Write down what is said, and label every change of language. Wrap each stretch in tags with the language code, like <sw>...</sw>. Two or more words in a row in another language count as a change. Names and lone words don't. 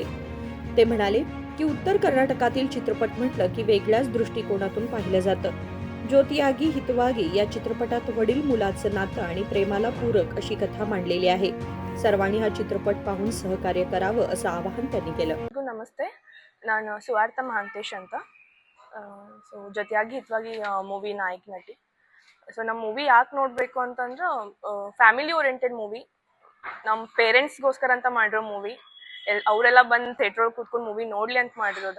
<mr>ते म्हणाले की उत्तर कर्नाटकातील चित्रपट म्हटलं की वेगळ्याच दृष्टिकोनातून पाहिलं जातं. ज्योतिआगी हितवागी या चित्रपटात वडील मुलाचं नातं आणि प्रेमाला पूरक अशी कथा मांडलेली आहे. सर्वांनी हा चित्रपट पाहून सहकार्य करावं असं आवाहन त्यांनी केलं.</mr> <kn>ನಮಸ್ತೆ, ನಾನು ಸುವಾರ್ಥ ಮಹಾಂತೇಶ್ ಅಂತ. ಜೊತೆಯಾಗಿ ಹಿತವಾಗಿ ಮೂವಿ ನಾಯಕ ನಟಿ. ನಮ್ಮ ಮೂವಿ ಯಾಕೆ ನೋಡಬೇಕು ಅಂತಂದ್ರೆ</kn> <en>family oriented movie,</en> <kn>ನಮ್ಮ ಪೇರೆಂಟ್ಸ್ಗೋಸ್ಕರ ಅಂತ ಮಾಡಿರೋ ಮೂವಿ. ಅವರೆಲ್ಲ ಬಂದು ಥಿಯೇಟ್ರ್ ಒಳಗೆ ಕೂತ್ಕೊಂಡು ಮೂವಿ ನೋಡಲಿ ಅಂತ ಮಾಡಿರೋದು.</kn>